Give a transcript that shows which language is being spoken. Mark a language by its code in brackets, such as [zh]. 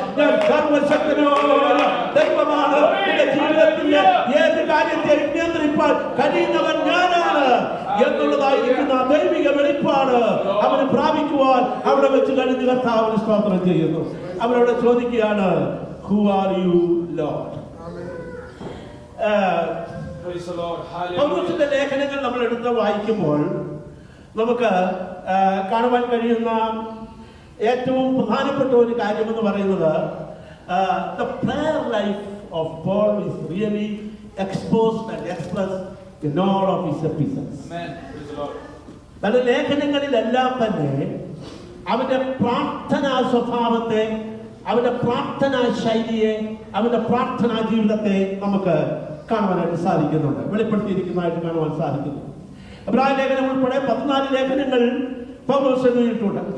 [ml] ഞാൻ സർവശക്തനായ ദൈവമാണ്. നിന്റെ ജീവിതത്തിന്റെ ഏത് കാര്യത്തെ നിയന്ത്രിപ്പാൻ കഴിയുന്നവൻ ഞാനാണ് എന്നുള്ളതായിരിക്കുന്ന ദൈവിക വെളിപ്പാട് അവന് പ്രാപിക്കുവാൻ അവിടെ വെച്ച് കഴിഞ്ഞ് കർത്താവിന് സ്തോത്രം ചെയ്യുന്നു. അവരോട് ചോദിക്കുകയാണ്, [en] Who are you, Lord? Praise the Lord. Hallelujah. [ml] പൗലോസിന്റെ ലേഖനങ്ങൾ നമ്മൾ എടുത്ത് വായിക്കുമ്പോൾ നമുക്ക് കാണുവാൻ കഴിയുന്ന ഏറ്റവും പ്രധാനപ്പെട്ട ഒരു കാര്യമെന്ന് പറയുന്നത് [en] the prayer life of Paul is really exposed and expressed in all of his epistles. Amen. Praise the Lord. [ml] തന്റെ ലേഖനങ്ങളിലെല്ലാം തന്നെ അവന്റെ പ്രാർത്ഥനാ സ്വഭാവത്തെ, അവന്റെ പ്രാർത്ഥനാ ശൈലിയെ, അവന്റെ പ്രാർത്ഥനാ ജീവിതത്തെ നമുക്ക് കാണുവാനായിട്ട് സാധിക്കുന്നുണ്ട്, വെളിപ്പെടുത്തിയിരിക്കുന്നതായിട്ട് കാണുവാൻ സാധിക്കുന്നു. എബ്രായ ലേഖനം ഉൾപ്പെടെ 14 ലേഖനങ്ങൾ പൗലോസ് എഴുതിയിട്ടുണ്ട്.